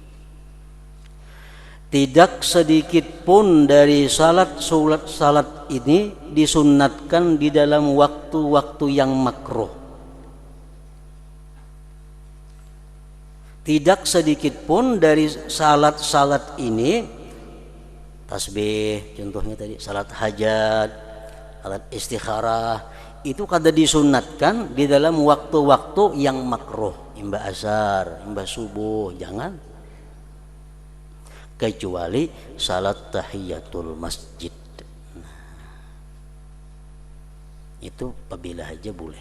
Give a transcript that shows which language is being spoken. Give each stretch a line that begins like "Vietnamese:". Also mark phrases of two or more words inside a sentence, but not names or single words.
Indonesian: Tidak sedikit pun dari salat ini disunnatkan di dalam waktu-waktu yang makruh. Tidak sedikit pun dari salat ini, tasbih contohnya tadi, salat hajat, salat istikharah,
Banjar: itu kada disunatkan di dalam waktu-waktu yang makruh, imba asar, imba subuh, jangan.
Indonesian: Kecuali salat tahiyatul masjid. Itu apabila aja boleh.